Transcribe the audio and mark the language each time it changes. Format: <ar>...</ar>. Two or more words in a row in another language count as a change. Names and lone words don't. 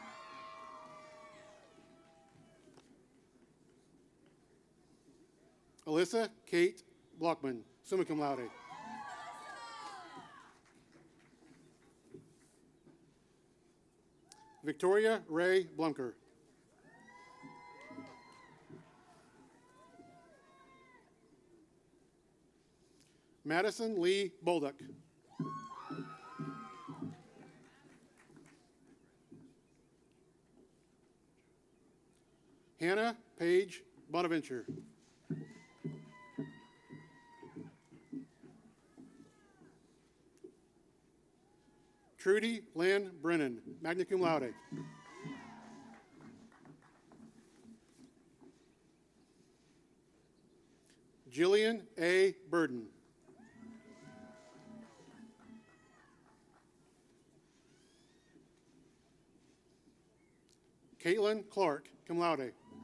<en>Alyssa Kate Blockman,</en> <la>summa cum laude.</la> <en>Victoria Ray Blunker. Madison Lee Bolduck. Hannah Paige Bonaventure. Trudy Lynn Brennan,</en> <la>magna cum laude.</la> <en>Jillian A. Burden. Caitlin Clark,</en> <la>cum laude.</la>